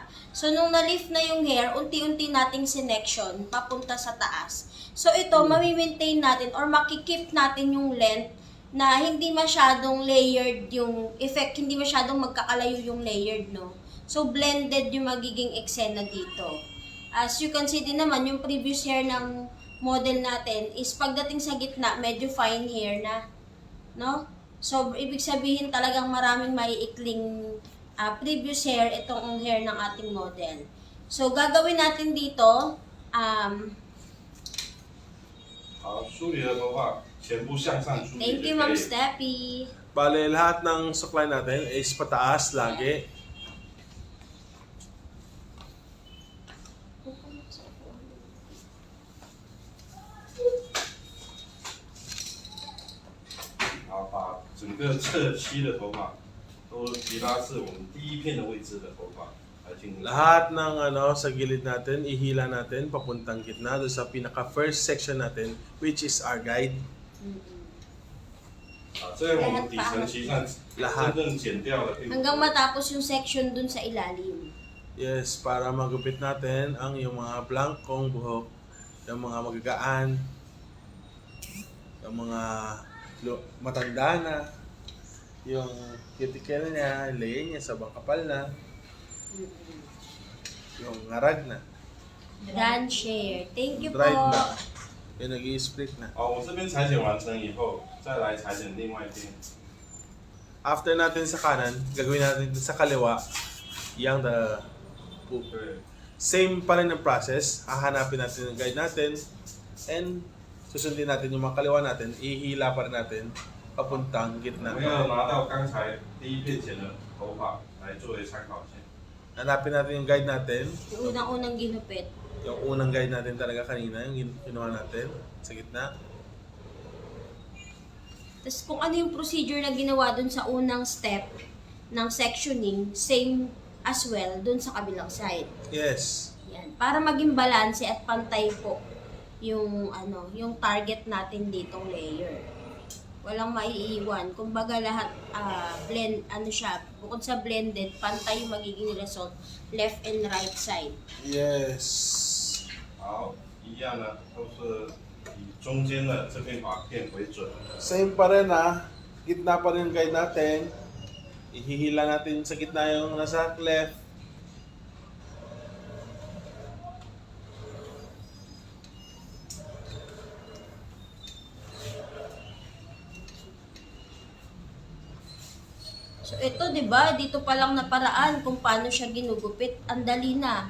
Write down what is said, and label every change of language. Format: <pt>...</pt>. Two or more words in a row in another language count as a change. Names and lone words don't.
<tl>So, nung na-lift na yung hair, unti-unti nating sinection papunta sa taas. So, ito, mami-maintain natin or makikip natin yung length na hindi masyadong layered yung effect, hindi masyadong magkakalayo yung layered, no? So, blended yung magiging eksena dito.</tl> <en>As you can see</en> <tl>din naman, yung previous hair ng model natin is pagdating sa gitna, medyo fine hair na. No? So, ibig sabihin talagang maraming maiikling previous hair itong hair ng ating model. So, gagawin natin dito,</tl> <zh>好，梳理的头发全部向上梳理</zh> <en>thank</en> <zh>就</zh> <en>you</en> <zh>可</zh> <en>Ma'am</en> <zh>以。</zh> <en>Steffi.</en> <tl>Bale, lahat ng suklay natin is pataas lagi.</tl> <zh>然后把整个侧膝的头发都提拉至我们第一片的位置的头发来进行。</zh> <tl>Lahat ng sa gilid natin, ihila natin papuntang gitna doon sa pinaka first section natin,</tl> <en>which is our guide.</en> <zh>啊，这样我们底层其实上真正剪掉的并不</zh> <tl>Hanggang</tl> <zh>多。</zh> <tl>matapos yung section dun sa ilalim. Yes, para magupit natin ang yung mga blankong buhok, yung mga magagaan, yung mga matanda na, yung cuticle niya, layer niya sa kapal na, yung ngarag na,</tl> <en>Done share. Thank you dried</en> <tl>po. na, yung nag-i-split na.</tl> <zh>好，我这边裁剪完成以后，再来裁剪另外一边。</zh> <tl>After natin sa kanan, gagawin natin sa kaliwa, yung the</tl> <zh>对，</zh> <tl>same pa rin ang process. Hahanapin natin yung guide natin and susundin natin yung mga kaliwa natin. Ihila pa rin natin papuntang</tl> <zh>我</zh> <tl>gitna.</tl> <zh>们要拿到刚才第一片剪的头发来作为参考线。</zh> <tl>Hanapin natin yung guide natin. Yung unang-unang ginupit. Yung unang guide natin talaga kanina, yung ginawa natin sa gitna. Tapos kung ano yung procedure na ginawa dun sa unang step ng sectioning,</tl> <en>same as well</en> <tl>dun sa kabilang side. Yes. Yan. Para maging balanse at pantay po yung yung target natin ditong layer. Walang maiiwan. Kumbaga lahat blend siya, bukod sa blended, pantay yung magiging result</tl> <en>left and right side.</en> <tl>Yes.</tl> <zh>好，一样呢，都是以中间的这片发片为准。</zh> <tl>Same pa rin gitna pa rin yung guide natin. Ihihila natin sa gitna yung nasa left. So ito 'di ba, dito pa lang na paraan kung paano siya ginugupit, ang dali na.</tl>